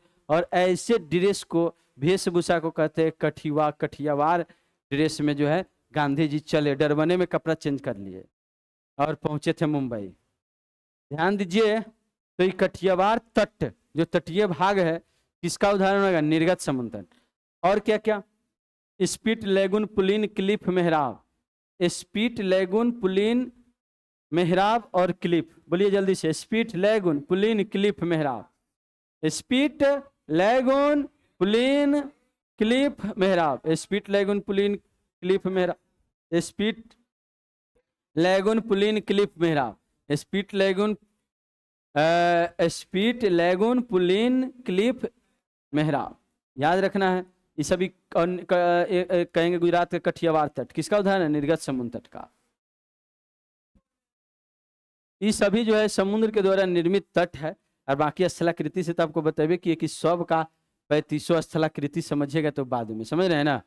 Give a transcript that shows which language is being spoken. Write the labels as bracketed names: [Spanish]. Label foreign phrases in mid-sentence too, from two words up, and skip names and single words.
[Hindi] और ऐसे ड्रेस को, वेशभूषा को कहते हैं कठियावाड़ ड्रेस में जो है गांधी जी चले, डरबने में कपड़ा चेंज कर लिए और पहुंचे थे मुंबई। ध्यान दीजिए, तो ये कठियावाड़ तट जो तटीय भाग है किसका उदाहरण होगा? निर्गत समुद्र। और क्या क्या? स्पीट, लेगून, पुलिन, क्लिफ, मेहराब। स्पीट, लेगून, पुलिन, मेहराब और क्लिफ। बोलिए जल्दी से, स्पीट, लेगून, पुलिन, क्लिफ, मेहराब। स्पीट, लेगून, पुलिन, क्लिफ, मेहराब। स्पीट, लेगून, पुलिन, क्लिफ, मेहराब। स्पीट, लेगून, पुलिन, क्लिफ, मेहराब। स्पीट, लेगून, स्पीट, लेगून, पुलिन, क्लिफ, मेहराब, याद रखना है। ये सभी कहेंगे गुजरात का कठियावाड़ तट किसका उदाहरण है? निर्गत समुद्र तट का। ये सभी जो है समुद्र के द्वारा निर्मित तट है। और बाकी स्थलाकृति से तो आपको बतेबे कि सब का 3500 स्थलाकृति समझिएगा तो बाद में समझ रहे हैं ना।